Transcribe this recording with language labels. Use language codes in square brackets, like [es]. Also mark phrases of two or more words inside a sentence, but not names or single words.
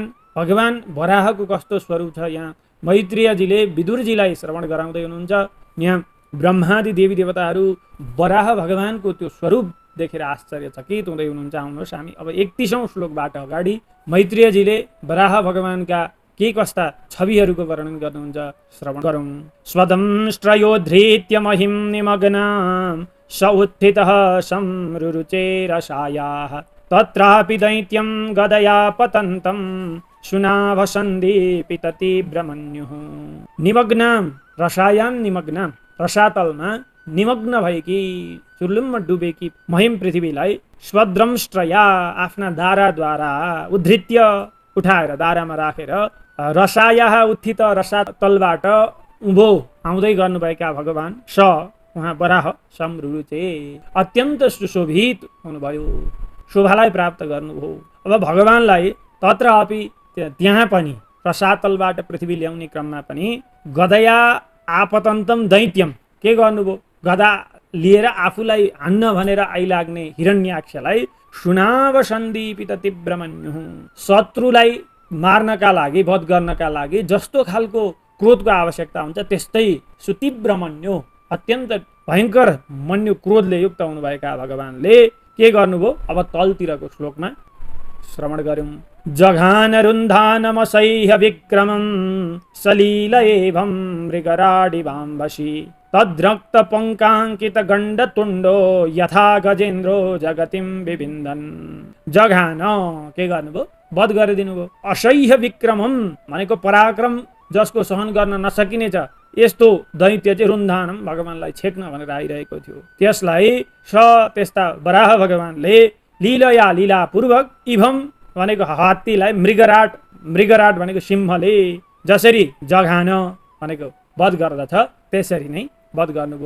[ne] भगवान वराहको कस्तो स्वरूप छ यहाँ मैत्रेयजीले विदुरजीलाई श्रवण गराउँदै हुनुहुन्छ। यहाँ ब्रह्मादि देवी देवताहरू वराह भगवानको त्यो स्वरूप देखेर आश्चर्यचकित हुँदै हुनुहुन्छ। आउनुहोस् हामी अब 31औं श्लोकबाट अगाडि मैत्रेयजीले वराह भगवानका के कस्ता छविहरूको वर्णन गर्नुहुन्छ, श्रवण गरौँ। [sa] स्वदंष्ट्रयोधृत्य महिं निमग्नां स उत्थितः संरुरुचे रसायाः तत्रापि दैत्यं गदया पतन्तं शुनाभसन्धि तीव्रमन्युः। निमग्नां रसायां निमग्नां, [ne] रसातलमा निमग्न भएकी चुर्लुम्म डुबेकी महिम पृथ्वीलाई स्वद्रंष्ट्रया आफ्ना दाराद्वारा उद्धृत्य उठाएर दारामा राखेर [sa] रसायाः उत्थित [ne] रसातलबाट उभो आउँदै गर्नुभएका भगवान स उहाँ वराह संरुरुचे अत्यन्त सुशोभित हुनुभयो, शोभालाई प्राप्त गर्नुभयो। अब भगवानलाई [sa] तत्र अपि [ne] त्यहाँ पनि रसातलबाट पृथ्वी ल्याउने क्रममा पनि [sa] गदया आपतन्तम [ne] दैत्यम के गर्नुभयो, गदा लिएर आफूलाई हान्न भनेर आइलाग्ने हिरण्याक्षलाई [sa] शुनाभ सन्दीपित तीव्रमन्युः, [ne] शत्रुलाई मार्नका लागि वध गर्नका लागि जस्तो खालको क्रोधको आवश्यकता हुन्छ त्यस्तै सुतीव्रमन्यु अत्यन्त भयङ्कर मन्यु क्रोधले युक्त हुनुभएका भगवानले के गर्नुभयो अब तलतिरको श्लोकमा श्रवण गरौँ। [sa] जघान रुन्धानमसह्य विक्रमं सलील एवं मृगराडिवाम्भसि तद्रक्त पंकांकित गण्डतुण्डो यथा गजेन्द्रो जगतिं विविन्दन्। [ne] जघान के गर्नुभयो, वध गरिदिनु भयो। [sa] असह्य विक्रमम [ne] भनेको पराक्रम जसको सहन गर्न नसकिने छ यस्तो दैत्य चाहिँ रुन्धानम भगवानलाई छेक्न भनेर आइरहेको थियो। त्यसलाई त्यस्ता वराह भगवानले लीला पूर्वक इभम भनेको हात्तीलाई मृगराट भनेको सिंहले जसरी जघान भनेको वध गर्दछ त्यसरी नै वध गर्नुभयो।